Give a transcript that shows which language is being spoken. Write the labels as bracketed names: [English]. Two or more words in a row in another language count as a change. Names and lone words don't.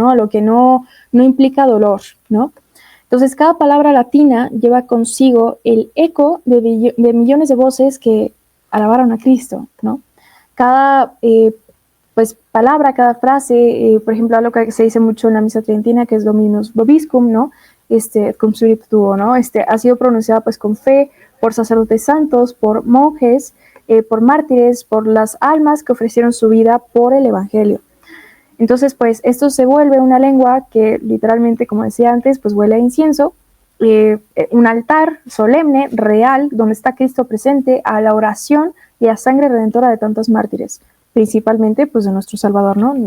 [Spanish] A lo que no implica dolor, ¿no? Entonces, cada palabra latina lleva consigo el eco de millones de voces que alabaron a Cristo, ¿no? Cada pues palabra, cada frase, por ejemplo, algo que se dice mucho en la misa tridentina, que es [Latin] Dominus vobiscum, [Spanish] ¿no? [Latin] Cum spiritu tuo, [Spanish] ¿no? Ha sido pronunciada pues con fe por sacerdotes santos, por monjes, por mártires, por las almas que ofrecieron su vida por el Evangelio. Entonces, pues esto se vuelve una lengua que literalmente, como decía antes, pues huele a incienso, un altar solemne, real, donde está Cristo presente, a la oración y a sangre redentora de tantos mártires, principalmente pues de nuestro Salvador, ¿no?